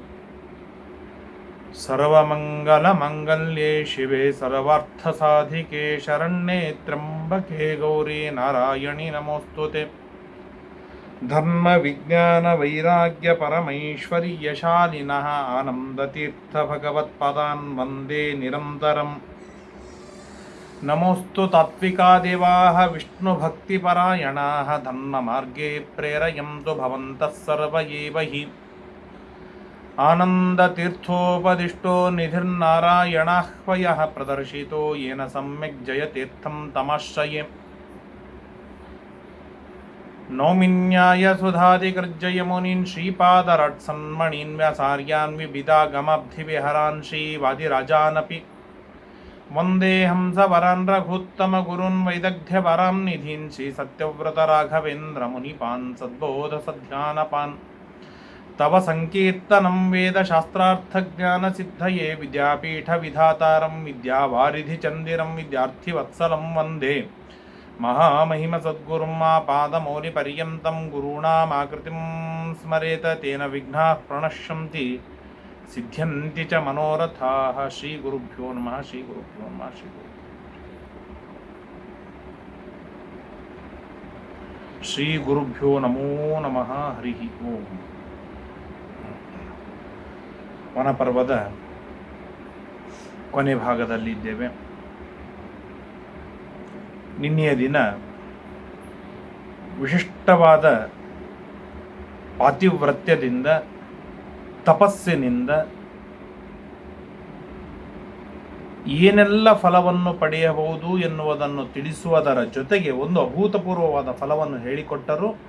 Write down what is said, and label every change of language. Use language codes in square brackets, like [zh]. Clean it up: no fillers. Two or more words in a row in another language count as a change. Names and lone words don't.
[sa] ಸರ್ವಮಂಗಲಮಂಗಲ್ಯೆ ಶಿವೆ ಸರ್ವಾರ್ಥಸಾಧಿಕೆ ಶರಣ್ಯೆ ತ್ರ್ಯಂಬಕೆ ಗೌರಿ ನಾರಾಯಣಿ ನಮೋಸ್ತುತೆ. ಧರ್ಮ ವಿಜ್ಞಾನ ವೈರಾಗ್ಯ ಪರಮೈಶ್ವರ್ಯಶಾಲಿನಃ ಆನಂದತೀರ್ಥ ಭಗವತ್ಪಾದಾನ್ ವಂದೇ ನಿರಂತರಂ. ನಮೋಸ್ತು ತಾತ್ವಿಕಾ ದೇವಾಃ ವಿಷ್ಣುಭಕ್ತಿಪರಾಯಣಾಃ ಧರ್ಮ ಮಾರ್ಗೇ ಪ್ರೇರಯಂತು ಭವಂತಃ ಸರ್ವ ಏವ ಹಿ. ಆನಂದತೀರ್ಥೋಪದಿಷ್ಟೋ ನಿಧಿರ್ನಾರಾಯಣಾಹ್ವಯಃ ಪ್ರದರ್ಶಿತೋ ಯೇನ ಸಮ್ಯಕ್ ಜಯತೀರ್ಥಂ ತಮಾಶ್ರಯೇ. ನೌಮಿನ್ಯಾಯ ಸುಧಾಧಿಕೃಜ್ಜಯ ಮುನೀನ್ ಶ್ರೀಪಾದರಟ್ಸನ್ಮಣೀನ್ ವ್ಯಾಸಾರ್ಯಾನ್ ವಿಬಿಧಾಗಮಬ್ಧಿವಿಹರಾನ್ ಶ್ರೀವಾದಿರಾಜಾನಪಿ ವಂದೇ ಹಂಸವರಾನ್ ರಘುತ್ತಮ ಗುರುನ್ ವೈದಗ್ಧ್ಯಪರಾಂ ನಿಧೀನ್ ಶ್ರೀ ಸತ್ಯವ್ರತ ರಾಘವೇಂದ್ರ ಮುನಿಪಾನ್ ಸದ್ಬೋಧ ಸಧ್ಯಾನಪಾನ್. ತವ ಸಂಕೀರ್ತನಂ ವೇದ ಶಾಸ್ತ್ರಾರ್ಥಜ್ಞಾನ ಸಿದ್ಧಯೇ ವಿದ್ಯಾಪೀಠ ವಿಧಾತಾರಂ ವಿದ್ಯಾವಾರಿಧಿ ಚಂದಿರಂ ವಿದ್ಯಾರ್ಥಿವತ್ಸಲಂ ವಂದೇ ಮಹಾಮಹಿಮ ಸದ್ಗುರುಂ ಪಾದಮೌಲಿ ಪರ್ಯಂತಂ ಗುರುಣಾಮಾಕೃತಿಂ ಸ್ಮರೇತ ತೇನ ವಿಘ್ನಾಃ ಪ್ರಣಶ್ಯಂತಿ ಸಿದ್ಧ್ಯಂತಿ ಚ ಮನೋರಥಾಃ. ಶ್ರೀ ಗುರುಭ್ಯೋ ನಮಃ. ಶ್ರೀ ಗುರುಭ್ಯೋ ನಮಃ. ಶ್ರೀ ಗುರುಭ್ಯೋ ನಮೋ ನಮಃ. ಹರಿ ಓಂ. [kn] ವನಪರ್ವದ ಕೊನೆ ಭಾಗದಲ್ಲಿದ್ದೇವೆ. ನಿನ್ನೆಯ ದಿನ ವಿಶಿಷ್ಟವಾದ ಪಾತಿವ್ರತ್ಯದಿಂದ ತಪಸ್ಸಿನಿಂದ ಏನೆಲ್ಲ ಫಲವನ್ನು ಪಡೆಯಬಹುದು ಎನ್ನುವುದನ್ನು ತಿಳಿಸುವುದರ ಜೊತೆಗೆ ಒಂದು ಅಭೂತಪೂರ್ವವಾದ ಫಲವನ್ನು ಹೇಳಿಕೊಟ್ಟರು.